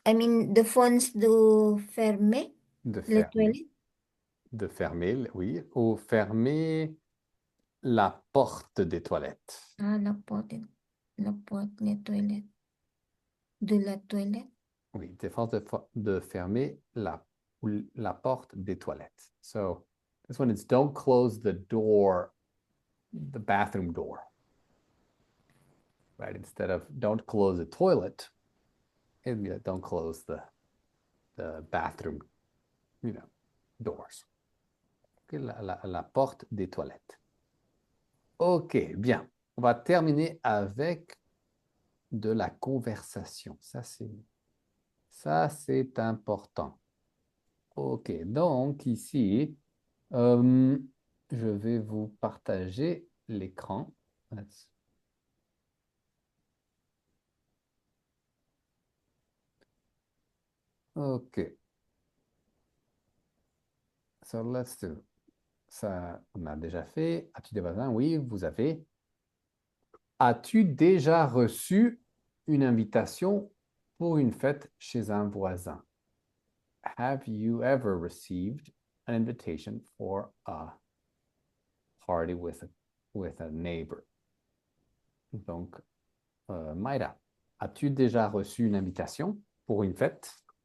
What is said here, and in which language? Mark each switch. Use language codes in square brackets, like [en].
[en] I mean, the phones do fermer [fr] De les fermer. toilettes. De fermer, oui. Ou fermer la porte des toilettes. Ah, la porte, les toilettes. De la toilette. Oui, défense de fermer la porte des toilettes. [en] So this one is don't close the door, the bathroom door. Right? Instead of don't close the toilet, it'd be like don't close the bathroom, doors. [fr] Okay, la porte des toilettes. Ok, bien. On va terminer avec de la conversation. Ça, c'est important. Ok, donc ici, euh, je vais vous partager l'écran. [en] Ok, so let's do. [fr] Ça, on a déjà fait. As-tu des voisins? Oui, vous avez. As-tu déjà reçu une invitation pour une fête chez un voisin? [en] Have you ever received an invitation for a party with a neighbor? [fr] Donc, Mayra, as-tu déjà reçu une invitation pour une fête?